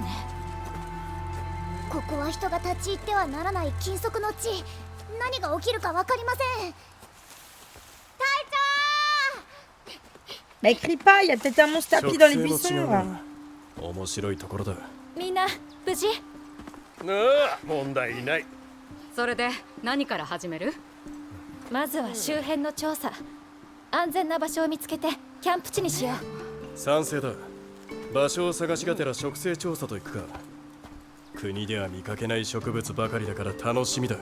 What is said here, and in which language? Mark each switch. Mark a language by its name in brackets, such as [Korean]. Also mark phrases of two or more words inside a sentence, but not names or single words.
[Japanese] ここは人が立ち入ってはならない禁足の地。何が起きるかわかりません。 [French] Bah écris pas, il y a peut-être un monstre tapis dans les buissons. [Japanese] 面白いところだ。みんな無事？ああ、問題ない。それで何から始める？まずは周辺の調査。安全な場所を見つけてキャンプ地にしよう。賛成だ。場所を探しがてら植生調査と行くか。国では見かけない植物ばかりだから楽しみだ。